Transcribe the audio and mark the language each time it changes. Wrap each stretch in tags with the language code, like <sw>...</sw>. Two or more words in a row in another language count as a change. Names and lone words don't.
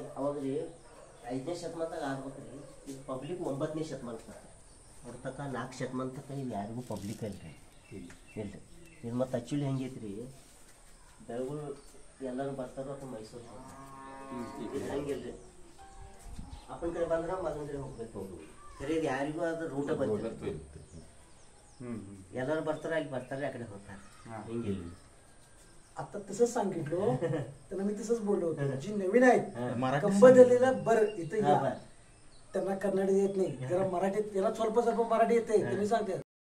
<kn>ಅವಾಗ ರೀ 5ನೇ ಶತಮಾನದಾಗ ಆಗ್ಬೇಕ್ರಿ ಇದು ಪಬ್ಲಿಕ್ 9ನೇ ಶತಮಾನಕ್ಕೆ ಅವ್ರ ತನಕ 4 ಶತಮಾನ ತನಕ ಇಲ್ಲಿ ಯಾರಿಗೂ ಪಬ್ಲಿಕ್ ಅಲ್ರಿ ಇಲ್ರಿ ಇದು ಮತ್ತು ಆ್ಯಕ್ಚುಲಿ ಹೆಂಗೈತ್ರಿ ಬೆಳಗುಳು ಎಲ್ಲರೂ ಬರ್ತಾರೋ ಅಥವಾ ಮೈಸೂರು ಇದು ಹೆಂಗಿಲ್ರಿ ಅಪ್ಪನ ಕಡೆ ಬಂದ್ರೆ ಮಗನ ಕಡೆ ಹೋಗ್ಬೇಕು ಸರಿ ಇದು ಯಾರಿಗೂ ಅದು ರೂಟ ಬಂದಿಲ್ಲ ಎಲ್ಲರೂ ಬರ್ತಾರೆ ಅಲ್ಲಿ ಬರ್ತಾರೆ ಆ ಕಡೆ ಹೋಗ್ತಾರೆ ಹಿಂಗಿಲ್ಲ</kn> <mr>आता तसंच सांगितलं त्यांना मी तसंच बोललो होतो जी नवीन आहेत कंबदलीला बर इथं या त्यांना कन्नड येत नाही जरा मराठीत त्याला स्वल्प मराठी येते तुम्ही सांगते</mr>